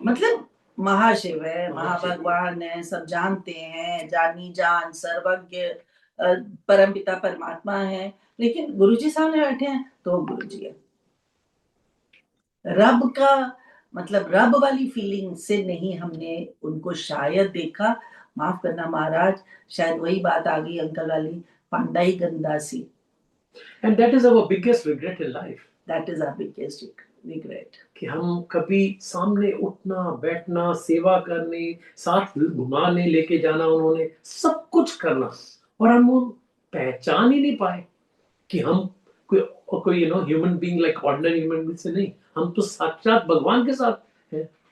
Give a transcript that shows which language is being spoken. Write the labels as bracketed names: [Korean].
[Hindi] मतलब महाशिव है, महाभगवान है, सब जानते हैं, जानी जान सर्वज्ञ परमपिता परमात्मा है, लेकिन गुरुजी सामने बैठे हैं तो गुरुजी है। रब का मतलब रब वाली फीलिंग से नहीं हमने उनको शायद देखा। माफ करना महाराज, शायद वही बात आ गई अंकल वाली, पांडा ही गंदा सी। [English] And that is our biggest regret in life. That is our biggest regret. [Hindi] कि हम कभी सामने उठना बैठना सेवा करने साथ घुमाने लेके जाना उन्होंने सब कुछ करना और हम वो पहचान ही नहीं पाए कि हम कोई [English] human being like ordinary human being [Hindi] से नहीं, हम तो साक्षात भगवान के साथ हैं।